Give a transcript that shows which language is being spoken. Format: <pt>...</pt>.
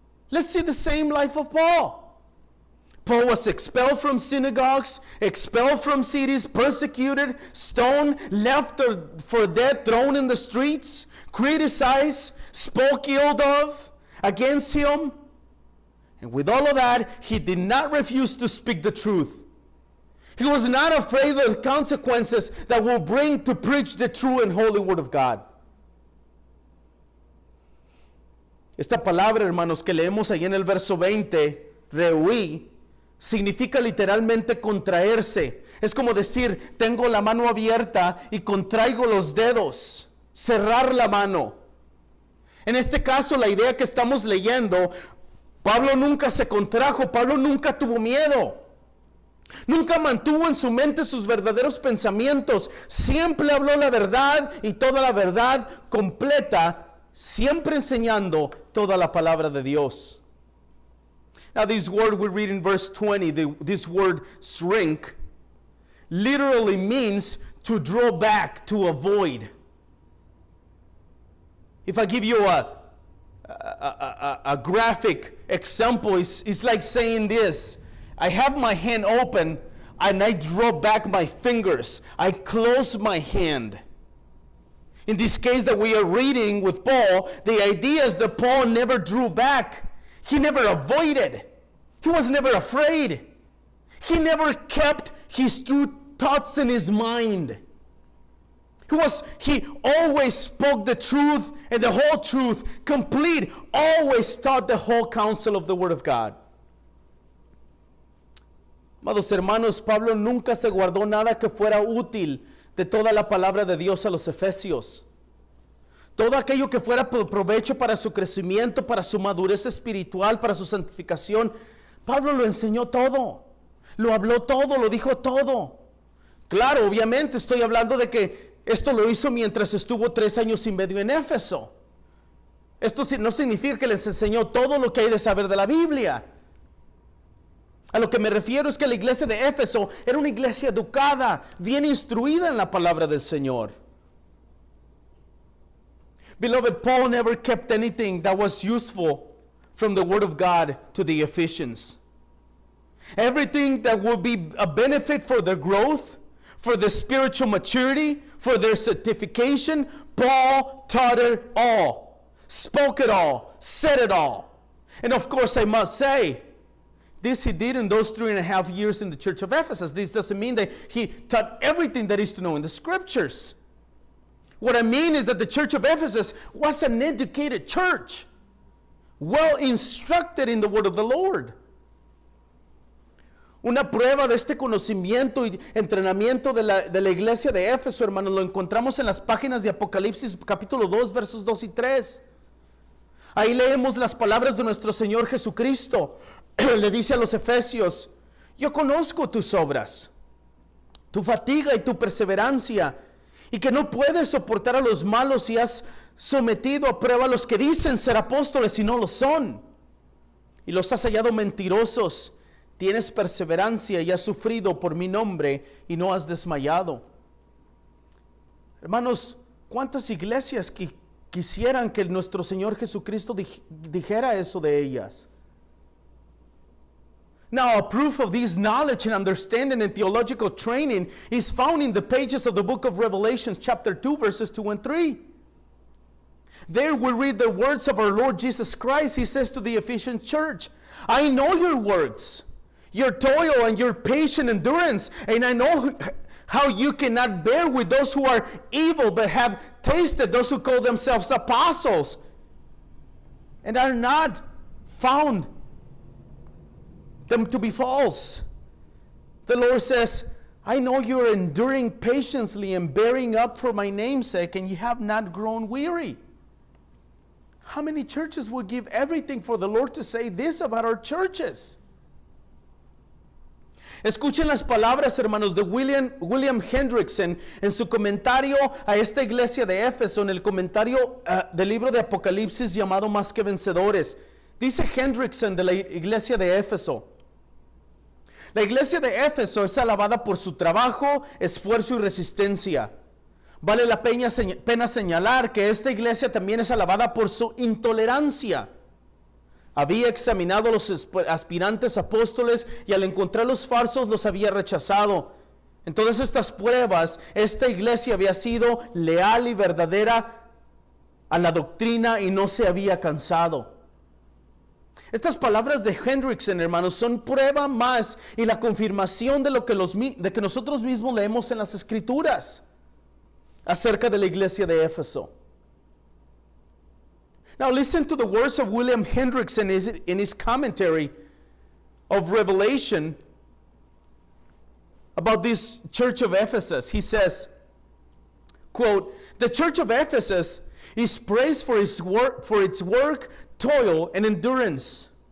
<en>Let's see the same life of Paul. Paul was expelled from synagogues, expelled from cities, persecuted, stoned, left for dead, thrown in the streets, criticized, spoke ill of against him. And with all of that, he did not refuse to speak the truth. He was not afraid of the consequences that will bring to preach the true and holy Word of God.</en> <es>Esta palabra, hermanos, que leemos ahí en el verso 20, rehuí, significa literalmente contraerse. Es como decir, tengo la mano abierta y contraigo los dedos, cerrar la mano. En este caso, la idea que estamos leyendo, Pablo nunca se contrajo, Pablo nunca tuvo miedo. Nunca mantuvo en su mente sus verdaderos pensamientos. Siempre habló la verdad y toda la verdad completa, siempre enseñando toda la palabra de Dios.</es> <en>Now this word we read in verse 20, this word shrink, literally means to draw back, to avoid. If I give you a graphic example, it's like saying this. I have my hand open and I draw back my fingers. I close my hand. In this case that we are reading with Paul, the idea is that Paul never drew back. He never avoided. He was never afraid. He never kept his true thoughts in his mind. He always spoke the truth and the whole truth, complete, always taught the whole counsel of the Word of God.</en> <es>Amados hermanos, Pablo nunca se guardó nada que fuera útil de toda la palabra de Dios a los Efesios. Todo aquello que fuera por provecho para su crecimiento, para su madurez espiritual, para su santificación, Pablo lo enseñó todo, lo habló todo, lo dijo todo. Claro, obviamente estoy hablando de que esto lo hizo mientras estuvo 3 años y medio en Éfeso. Esto no significa que les enseñó todo lo que hay de saber de la Biblia. A lo que me refiero es que la iglesia de Éfeso era una iglesia educada, bien instruida en la palabra del Señor.</es> <en>Beloved, Paul never kept anything that was useful from the Word of God to the Ephesians. Everything that would be a benefit for their growth, for their spiritual maturity, for their sanctification, Paul taught it all, spoke it all, said it all. And of course, I must say, this he did in those 3.5 years in the church of Ephesus. This doesn't mean that he taught everything that is to know in the scriptures. What I mean is that the church of Ephesus was an educated church, well instructed in the word of the Lord.</en> <es>Una prueba de este conocimiento y entrenamiento de la iglesia de Éfeso, hermanos, lo encontramos en las páginas de Apocalipsis capítulo 2, versos 2 y 3. Ahí leemos las palabras de nuestro Señor Jesucristo. Le dice a los efesios, yo conozco tus obras, tu fatiga y tu perseverancia, y que no puedes soportar a los malos y has sometido a prueba a los que dicen ser apóstoles y no lo son, y los has hallado mentirosos. Tienes perseverancia y has sufrido por mi nombre y no has desmayado. Hermanos, ¿cuántas iglesias quisieran que nuestro Señor Jesucristo dijera eso de ellas?</es> <en>Now, a proof of this knowledge and understanding and theological training is found in the pages of the book of Revelation, chapter 2, verses 2 and 3. There we read the words of our Lord Jesus Christ. He says to the Ephesian church, I know your works, your toil and your patient endurance, and I know how you cannot bear with those who are evil, but have tasted those who call themselves apostles and are not found them to be false. The Lord says, I know you're enduring patiently and bearing up for my name's sake, and you have not grown weary. How many churches would give everything for the Lord to say this about our churches?</en> <es>Escuchen las palabras, hermanos, de William Hendrickson en su comentario a esta iglesia de Éfeso, en el comentario del libro de Apocalipsis llamado Más que Vencedores. Dice Hendrickson de la iglesia de Éfeso: la iglesia de Éfeso es alabada por su trabajo, esfuerzo y resistencia. Vale la pena señalar que esta iglesia también es alabada por su intolerancia. Había examinado a los aspirantes apóstoles y al encontrar los falsos los había rechazado. En todas estas pruebas, esta iglesia había sido leal y verdadera a la doctrina y no se había cansado. Estas palabras de Hendrickson, hermanos, son prueba más y la confirmación de lo que nosotros mismos leemos en las Escrituras acerca de la iglesia de Éfeso.</es> <en>Now listen to the words of William Hendrickson in his commentary of Revelation about this church of Ephesus. He says, quote, "The church of Ephesus is praised for its work, toil, and endurance.</en>